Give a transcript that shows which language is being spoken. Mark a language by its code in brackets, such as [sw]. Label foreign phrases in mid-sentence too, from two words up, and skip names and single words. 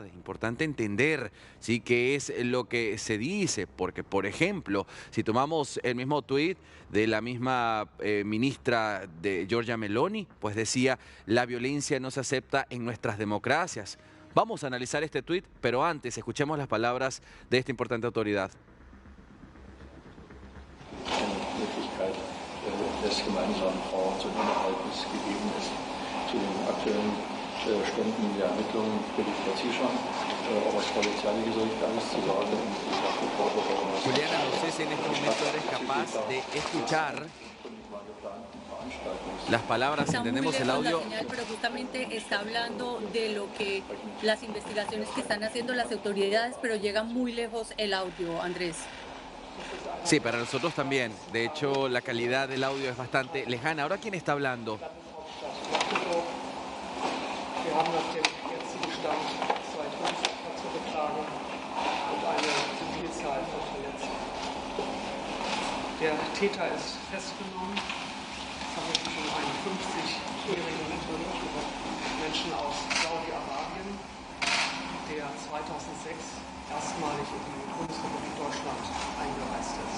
[es] Importante entender, sí, qué es lo que se dice, porque, por ejemplo, si tomamos el mismo tuit de la misma ministra de Giorgia Meloni, pues decía, la violencia no se acepta en nuestras democracias. Vamos a analizar este tuit, pero antes escuchemos las palabras de esta importante autoridad. [de] Möglichkeit des gemeinsamen Fonds und Inhaltes gegeben ist. Zu den aktuellen Ständen in der Ermittlung für die Frau Zieschan, aber es polizeiliche soll ich gar nichts zu sagen. Ich habe gefordert, [es] Juliana, no sé si en este momento eres capaz de escuchar las palabras, Está muy entendemos el lejos la audio. señal, pero justamente está hablando de lo que las investigaciones que están haciendo las autoridades, pero llega muy lejos el audio, Andrés. Sí, para nosotros también. De hecho, la calidad del audio es bastante lejana. Ahora, ¿quién está hablando? [de] Wir haben nach dem jetzigen Stand 2 Todesopfer zu beklagen und eine Vielzahl von Verletzten. Der Täter ist festgenommen. Es handelt sich um einen 50-jährigen Menschen aus Saudi-Arabien, der 2006 erstmalig in die Bundesrepublik Deutschland eingereist ist.